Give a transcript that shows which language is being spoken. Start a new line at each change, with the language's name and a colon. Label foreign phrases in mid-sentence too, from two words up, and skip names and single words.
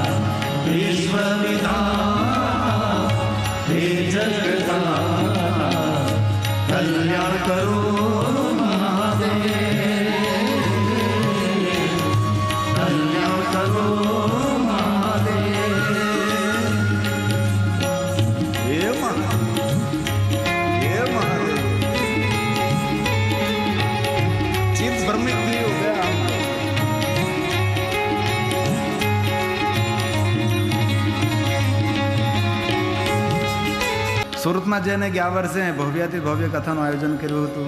Hindi: विश्वविधाता हे जगदाता, कल्याण करो महादेव, कल्याण करो महादेव।
Gujarati: હે મહાદેવ, હે મહાદેવ.
Hindi: चित्त भ्रमित नहीं हो गया.
Gujarati: સુરતમાં જઈને ગયા વર્ષે ભવ્યાથી ભવ્ય કથાનું આયોજન કર્યું હતું.